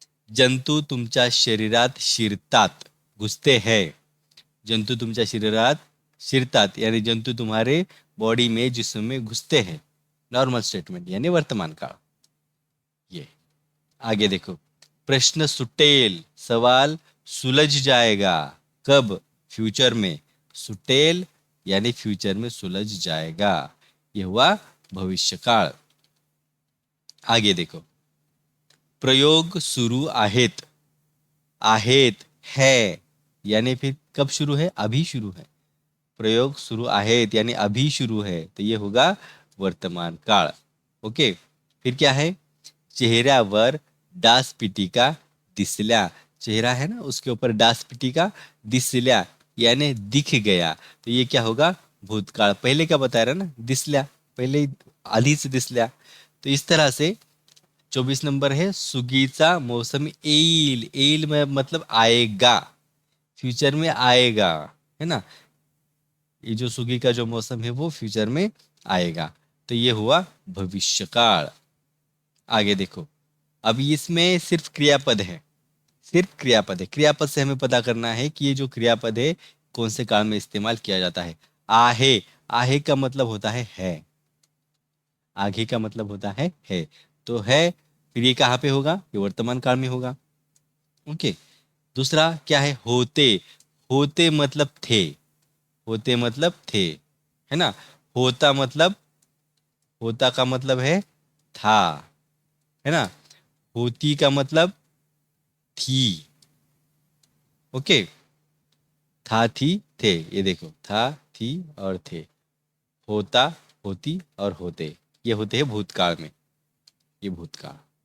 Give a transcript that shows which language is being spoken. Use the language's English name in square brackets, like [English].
[Marathi] जंतू तुमच्या शरीरात शिरतात, [Hindi] घुसते हैं, [Marathi] जंतु तुमच्या शरीरात शिरतात [Hindi] यानी जंतु तुम्हारे बॉडी में, जिस्म में घुसते हैं, नॉर्मल स्टेटमेंट यानी वर्तमान काळ। ये आगे देखो, [Marathi] प्रश्न सुटेल, [Hindi] सवाल सुलझ जाएगा, कब, फ्यूचर में, सुटेल यानी फ्यूचर में सुलझ जाएगा, ये हुआ भविष्यकाळ। आगे देखो, [Marathi] प्रयोग सुरू आहेत, [Hindi] आहेत है यानी फिर कब शुरू है, अभी शुरू है, प्रयोग शुरू आहेत यानी अभी शुरू है, तो ये होगा वर्तमान काळ। ओके, फिर क्या है, [Marathi] चेहऱ्यावर डास पिटिका दिसल्या, [Hindi] चेहरा है ना उसके ऊपर [Marathi] डास पिटिका दिसल्या [Hindi] यानी दिख गया, तो ये क्या होगा, भूतकाळ, पहले क्या बता रहा ना, दिसल्या, [Marathi] पहिले आधीच दिसल्या. [Hindi] तो इस तरह से 24 नंबर है [Marathi] सुगीचा मौसम येईल. [Hindi] येईल मतलब आएगा, फ्यूचर में आएगा, है ना. ये जो सुगी का जो मौसम है वो फ्यूचर में आएगा. तो ये हुआ भविष्य काल. आगे देखो, अब इसमें सिर्फ क्रियापद है, सिर्फ क्रियापद है. क्रियापद से हमें पता करना है कि ये जो क्रियापद है कौन से काल में इस्तेमाल किया जाता है. आहे, आहे का मतलब होता है. आगे का मतलब होता है. तो है, फिर ये कहाँ पे होगा, ये वर्तमान काल में होगा. ओके. दूसरा क्या है, होते. होते मतलब थे, होते मतलब थे, है ना. होता मतलब, होता का मतलब है था, है ना. होती का मतलब थी. ओके. था, थी, थे. ये देखो, था, थी और थे. होता, होती और होते, ये होते हैं भूतकाल में. ये भूतकाल.